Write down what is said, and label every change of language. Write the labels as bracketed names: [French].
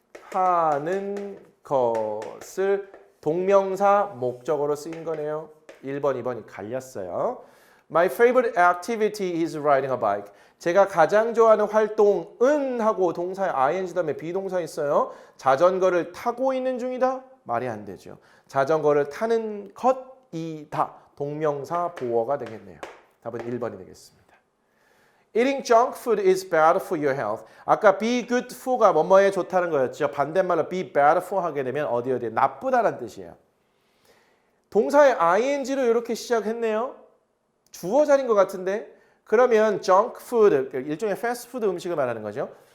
[Korean] 외식하는 것을 동명사 목적어로 쓰인 거네요. 1번, 2번이 갈렸어요. [English] My favorite activity is riding a bike. [Korean] 제가 가장 좋아하는 활동은 하고 동사의 ing 다음에 비동사 있어요. 자전거를 타고 있는 중이다? 말이 안 되죠. 자전거를 타는 것이다. 동명사 보어가 되겠네요. 답은 1번이 되겠습니다. [English] Eating junk food is bad for your health. [Korean] 아까 [English] be good for [Korean] 가 뭐뭐에 좋다는 거였죠. 반대말로 [English] be bad for [Korean] 하게 되면 어디에 나쁘다는 뜻이에요. 동사의 ing로 이렇게 시작했네요. 주어 자리인 것 같은데 그러면 junk food, 일종의 패스트푸드 음식을 말하는 거죠.